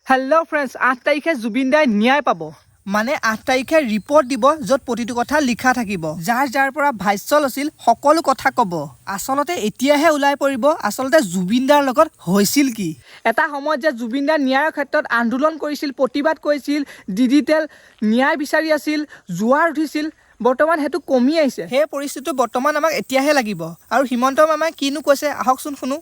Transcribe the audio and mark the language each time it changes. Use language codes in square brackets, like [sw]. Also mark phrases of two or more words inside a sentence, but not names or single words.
[en] hello friends [as] 8 তাৰিখে জুবিন দাই ন্যায় পাব মানে 8 তাৰিখে ৰিপ'ৰ্ট দিব যত প্ৰতিটো কথা লিখা থাকিব যাৰ যাৰ পৰা ভাষ্য লৈছিল সকলো কথা কব আসলতে এতিয়াহে উলাই পৰিব আসলতে जुबिन দাৰ লগত হৈছিল কি এটা সময়ত যে जुबिन দাৰ ন্যায়ৰ ক্ষেত্ৰত আন্দোলন কৰিছিল প্ৰতিবাদ কৰিছিল ডিজিটেল ন্যায় বিচাৰি আছিল জুৱাৰ উঠিছিল বৰ্তমান হেতু কমি আহিছে হে পৰিস্থিতি বৰ্তমান আমাক এতিয়াহে লাগিব আৰু হিমন্ত মামাই কিনো কৈছে আহকচোন শুনো